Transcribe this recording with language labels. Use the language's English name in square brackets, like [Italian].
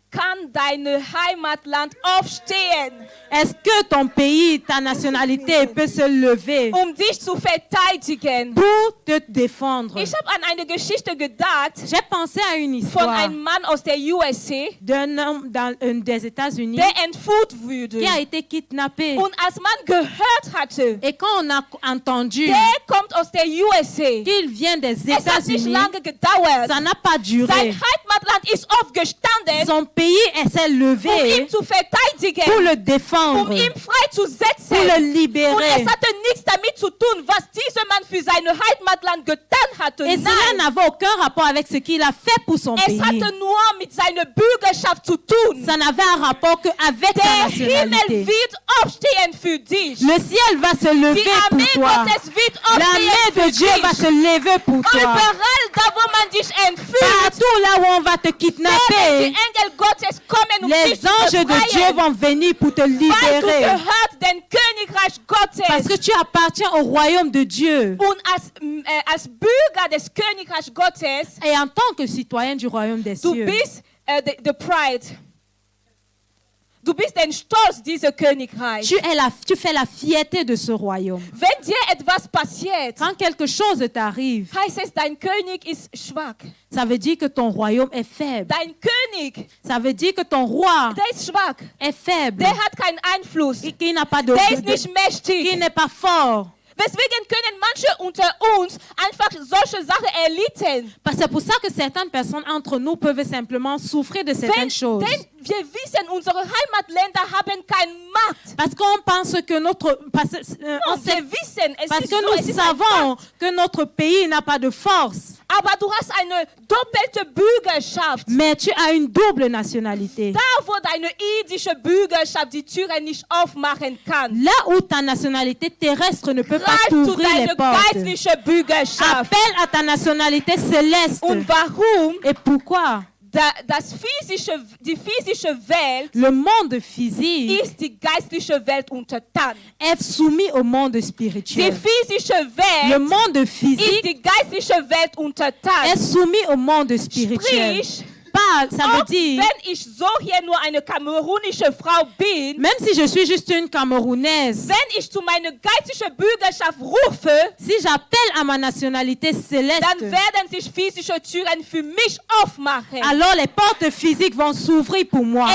[German] Kann dein Heimatland aufstehen, [French] Est-ce que ton pays, ta nationalité peut se lever [German] dich zu verteidigen? [French] pour te défendre? [German] Ich habe an eine Geschichte gedacht [French] J'ai pensé à une [German] von [French] histoire [German] einem Mann aus der USA, [French] d'un homme des États-Unis [German] der entführt wurde. [French] qui a été kidnappé. [German] Und als man gehört hatte, [French] Et quand on a entendu [German] der kommt aus der USA, [French] qu'il vient des [German] es hat nicht [French] États-Unis, [German] lange gedauert. [French] ça n'a pas [German] Sein [French] duré. [German] Heimatland ist aufgestanden, [French] Son pays s'est levé [German] ihn zu verteidigen, [French] pour le défendre, [German] ihn freizusetzen. [French] pour le [German] Und es [French] libérer. [German] hatte nichts damit zu tun, was dieser Mann für sein Heimatland getan hatte. [French] Et cela [German] Nein, [French] n'avait aucun rapport avec ce qu'il a fait pour son [German] es [French] pays. [German] hatte nur mit seiner Bürgerschaft zu tun. [French] Ça n'avait un rapport qu'avec sa [German] Der Himmel [French] nationalité. [German] wird aufstehen für dich. [French] Le ciel va se lever [German] Die [French] pour [German] Armee [French] toi. [German] Gottes wird [French] La [German] aufstehen [French] main [German] für [French] de Dieu [German] dich. [French] va se lever pour toi. [German] Überall da, wo man dich entführt, [French] Partout là où on va te [German] werden die [French] kidnapper, [German] Engel Gottes Gottes kommen, [French] Les [German] dich zu [French] anges de Dieu [German] befreien, [French] vont venir pour te [German] weil du [French] libérer. [German] gehört dem Königreich [French] Parce [German] Gottes. [French] que tu appartiens au royaume de Dieu. [German] Und als Bürger des Königreichs Gottes, [French] Et en tant que citoyen du royaume des [German] du [French] cieux, [English] bist the pride. [German] Du bist ein Stolz dieser Königreich. [French] tu fais la fierté de ce royaume. [German] Wenn dir etwas passiert, [French] Quand quelque chose t'arrive, [German] heißt es, dein König ist schwach. [French] ça veut dire que ton royaume est faible. [German] Dein König, [French] Ça veut dire que ton roi [German] der ist schwach. [French] est faible. [German] Der hat keinen Einfluss. [French] Qui n'a pas de, [German] Der ist [French] de- [German] nicht [French] qui [German] mächtig. [French] n'est pas fort. [German] Weswegen können manche unter uns einfach solche Sachen erlitten? [French] C'est pour ça que certaines personnes entre nous peuvent simplement souffrir de certaines choses. [German] Denn wir wissen, unsere Heimatländer haben keine Macht. [French] Parce qu'on pense que [German] Non, wir wissen, es [French] parce [German] ist [French] que [German] so, es [French] nous [German] ist ein [French] savons [German] Fakt. [French] que notre pays n'a pas de force. [German] Aber du hast eine doppelte Bürgerschaft. [French] Mais tu as une double nationalité. [German] Da, wo deine irdische Bürgerschaft die Türen nicht aufmachen kann, [French] Là où ta nationalité terrestre ne peut pas [German] greif zu [French] t'ouvrir les [German] deiner [French] portes. [German] geistlichen Bürgerschaft. [French] Appelle à ta nationalité céleste. [German] Und warum? [French] Et pourquoi? [German] Die physische Welt [French] Le monde physique [German] ist die geistliche Welt untertan. [French] est soumis au monde [German] Die [French] spirituel. [German] physische [French] Le [German] Welt [French] monde [German] ist [French] physique [German] die geistliche Welt [French] est [German] untertan. [French] soumis au monde spirituel. [German] Sprich, [French] Ça veut [German] auch [French] dire, [German] wenn ich so hier nur eine kamerunische Frau bin, [French] même si je suis juste une Camerounaise, [German] wenn ich zu meiner geistlichen Bürgerschaft rufe, [French] si j'appelle à ma nationalité [German] dann [French] céleste, [German] werden sich physische Türen für mich aufmachen. [French] alors les portes physiques vont s'ouvrir pour moi.